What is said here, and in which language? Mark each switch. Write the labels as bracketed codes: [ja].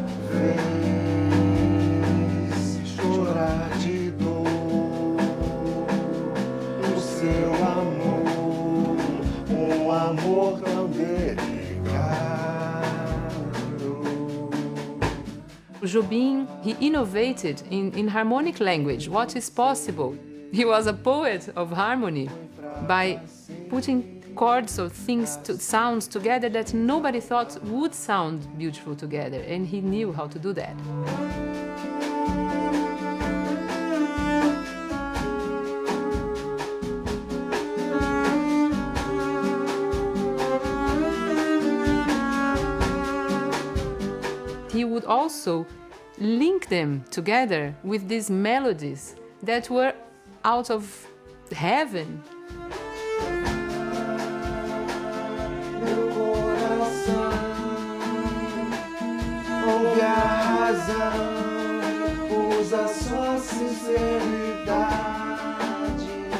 [pt] Vez chorar de dor, o seu amor, amor tão delicado. [en] Jobim, he innovated in harmonic language, what is possible. He was a poet of harmony by putting chords or things, sounds together that nobody thought would sound beautiful together, and he knew how to do that. He would also link them together with these melodies that were out of heaven. [pt] Meu coração ouve a razão, usa sua sinceridade.